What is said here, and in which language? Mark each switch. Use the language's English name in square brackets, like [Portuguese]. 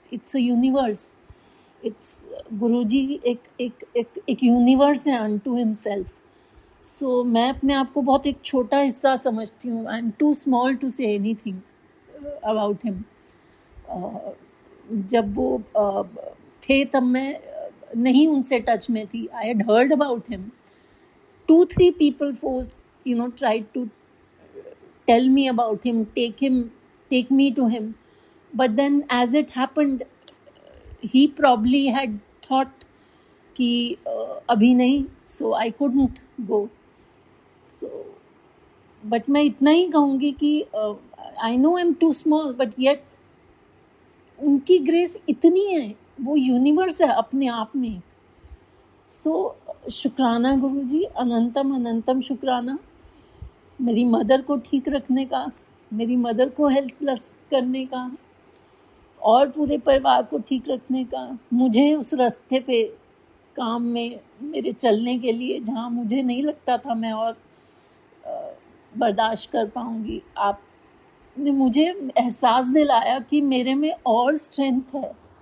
[English] it's a universe, it's Guruji [Hindi] एक universe है [English] Unto himself. [Hindi] सो मैं अपने आप को बहुत एक छोटा हिस्सा समझती हूँ। [English] I am too small to say anything about him. [Hindi] जब वो थे तब मैं नहीं उनसे टच में थी। [English] I had heard about him. 2-3 people forced, tried to tell me about him, take me to him. But then as it happened, he probably had thought [Hindi] कि अभी नहीं, [English] so I couldn't go. So, but [Hindi] मैं इतना ही कहूँगी कि [English] I know I'm too small, but yet [Hindi] उनकी grace इतनी है, वो यूनिवर्स है अपने आप में। सो शुक्राना गुरुजी, अनंतम अनंतम शुक्राना मेरी मदर को ठीक रखने का, मेरी मदर को हेल्पलेस करने का और पूरे परिवार को ठीक रखने का, मुझे उस रास्ते पे काम में मेरे चलने के लिए जहाँ मुझे नहीं लगता था मैं और बर्दाश्त कर पाऊँगी, आपने मुझे एहसास दिलाया कि मेरे में और स्ट्रेंथ है।